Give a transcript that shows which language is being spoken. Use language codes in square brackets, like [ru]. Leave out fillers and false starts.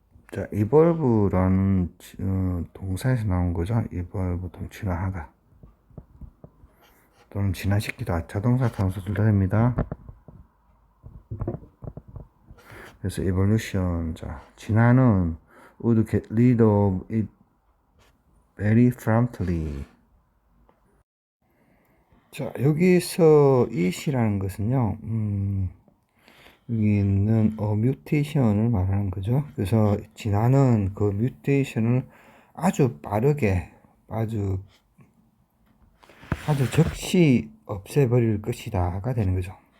[ko] 자, evolve라는 동사에서 나온 거죠. evolve 진화하다 또는 진화시키다, 자동사, 단수 둘 다 됩니다. [en] 그래서 evolution, 자, 진화는 would get rid of it very promptly. [ko] 자, 여기서 it이라는 것은요, 여기 있는 뮤테이션을 말하는 거죠. 그래서 진화는 그 뮤테이션을 아주 빠르게 아주 즉시 없애버릴 것이다가 되는 거죠.